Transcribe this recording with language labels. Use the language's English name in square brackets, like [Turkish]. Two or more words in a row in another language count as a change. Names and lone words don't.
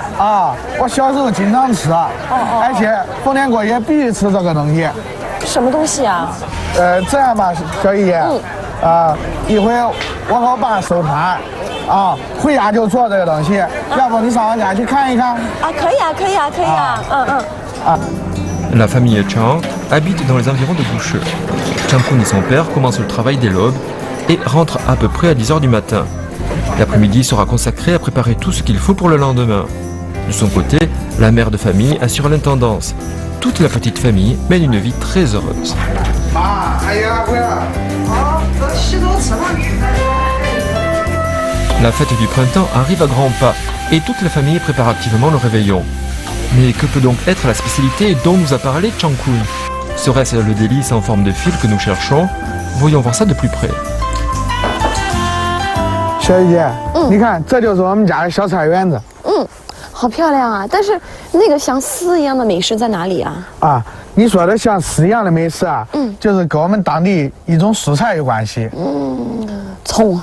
[Chinese] 啊，我小时候经常吃，而且逢年过节必须吃这个东西。什么东西啊？这样吧，小姨姐，一会我和我爸收摊，回家就做这个东西，要不你上我家去看一看？啊，可以啊。 [French] La famille Chang habite dans les environs de Boucheux. Changkun et son père commencent le travail dès l'aube et rentrent à peu près à 10 h du matin. L'après-midi sera consacré à préparer tout ce qu'il faut pour le lendemain. De son côté, la mère de famille assure l'intendance. Toute la petite famille mène une vie très heureuse. La fête du printemps arrive à grands pas et toute la famille prépare activement le réveillon. Mais que peut donc être la spécialité dont nous a parlé Changkun? Serait-ce le délice en forme de fil que nous cherchons? Voyons voir ça de plus près. [Chinese] 小雨姐，你看，这就是我们家的小菜园子。好漂亮啊！但是那个像丝一样的美食在哪里啊？啊，你说的像丝一样的美食啊，就是跟我们当地一种蔬菜有关系。葱？